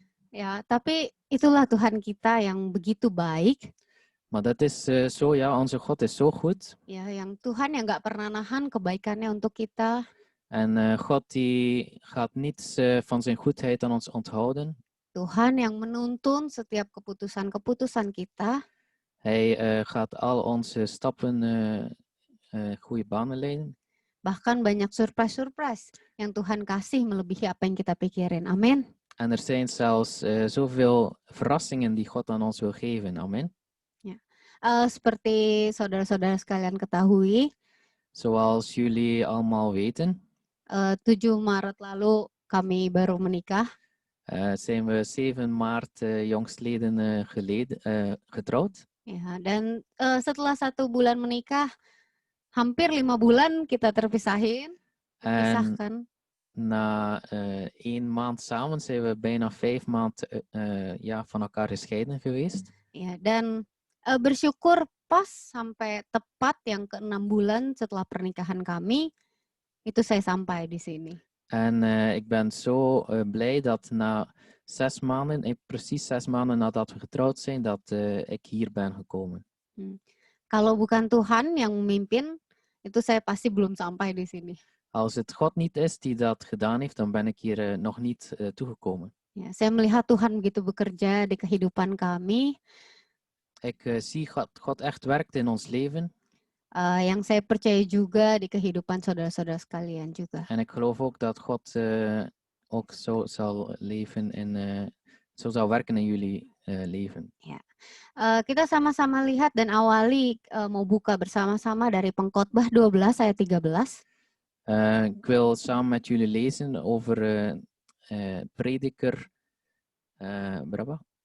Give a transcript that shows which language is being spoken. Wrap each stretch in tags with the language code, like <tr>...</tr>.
<id>Ya, tapi itulah Tuhan kita yang begitu baik.</id> <nl>Maar dat is zo, ja, onze God is zo goed.</nl> <id>Ya, yang Tuhan yang nggak pernah nahan kebaikannya untuk kita.</id> <nl>En God die gaat niets van zijn goedheid aan ons onthouden.</nl> <id>Tuhan yang menuntun setiap keputusan-keputusan kita.</id> <nl>Hij gaat al onze stappen goede banen leiden.</nl> <id>Bahkan banyak surprise-surprise yang Tuhan kasih melebihi apa yang kita pikirin. Amin.</id> <nl>En er zijn zelfs zoveel verrassingen die God aan ons wil geven. Amen.</nl> <id>Ya. Seperti saudara-saudara sekalian ketahui,</id> <nl>Zoals jullie allemaal weten,</nl> <id>7 Maret lalu kami baru menikah.</id> <nl>zijn we 7 maart jongstleden getrouwd.</nl> <id>Ya, dan setelah 1 bulan menikah, hampir 5 bulan kita terpisahkan.</id> <nl>Na 1 maand samen zijn we bijna 5 maanden van elkaar gescheiden geweest.</nl> <id>Ya, dan bersyukur pas sampai tepat yang ke-6 bulan setelah pernikahan kami, itu saya sampai di sini.</id> <nl>En ik ben zo blij dat na 6 maanden, precies 6 maanden nadat we getrouwd zijn, dat ik hier ben gekomen.</nl> <id>Kalau bukan Tuhan yang memimpin, itu saya pasti belum sampai di sini.</id> <nl>Als het God niet is die dat gedaan heeft, dan ben ik hier nog niet toegekomen.</nl> <id>Ya, saya melihat Tuhan begitu bekerja di kehidupan kami.</id> <nl>Ik zie God echt werkt in ons leven.</nl> <id>Yang saya percaya juga di kehidupan saudara-saudara sekalian juga.</id> <nl>En ik geloof ook dat God ook zo zal leven zo zal werken in jullie leven. Ya.</nl> <id>Kita sama-sama lihat dan awali mau buka bersama-sama dari Pengkhotbah 12 ayat 13.</id> <nl>Ik wil samen met jullie lezen over Prediker</nl> <id>berapa?</id>